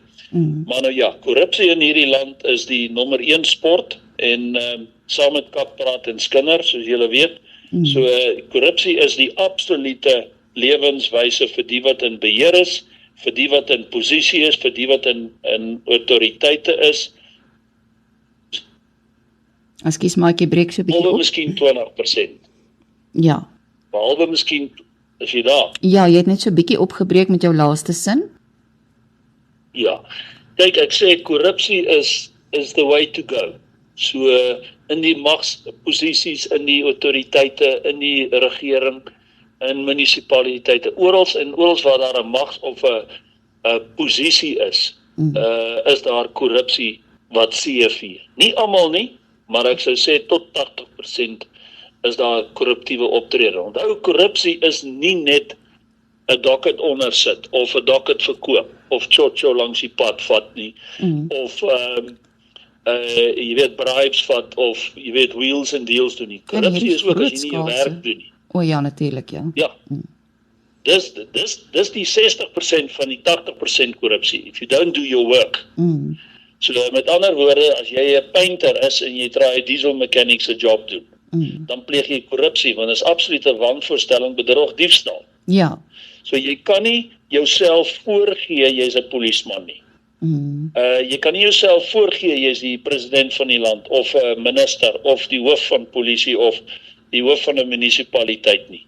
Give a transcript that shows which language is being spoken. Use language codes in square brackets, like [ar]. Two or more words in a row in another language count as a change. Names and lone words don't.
[af] Maar nou ja, korrupsie in hierdie land is die nommer 1 sport en saam met Kappraat en Skinner, soos julle weet, So korrupsie is die absolute lewenswyse vir die wat in beheer is, vir die wat in posisie is, vir die wat in autoriteite is. Ekskuus, maar ek breek so 'n bietjie Behalwe op. miskien 20%. Ja. Behalwe miskien, is jy daar? Ja, jy het net so 'n bietjie opgebreek met jou laaste sin. Ja. Kyk, ek sê korrupsie is [en] the way to go. [af] So in die magsposisies, in die autoriteite, in die regering, in munisipaliteite, oral waar daar 'n mags of 'n posisie is daar korrupsie wat seevier. Nie almal nie, maar ek sou sê tot 80% is daar korruptiewe optrede. Onthou, korrupsie is nie net 'n docket ondersit of 'n docket verkoop of cho langs die pad vat nie, of jy weet bribes vat of jy weet [en] wheels and deals [af] doen nie. Korrupsie is ook as jy nie jou werk doen nie. O ja, natuurlik, ja. Ja. Dis die 60% van die 80% korrupsie. [en] If you don't do your work. [af] So met ander woorde, as jy 'n painter is en jy try 'n [en] diesel mechanic [af] se job doen, dan pleeg jy korrupsie, want dit is absolute wanvoorstelling, bedrog, diefstal. Ja. So jy kan nie jouself voorgee jy's 'n polisieman nie. Jy kan nie jouself voorgee jy's die president van die land of 'n minister of die hoof van polisie of die hoof van 'n munisipaliteit nie.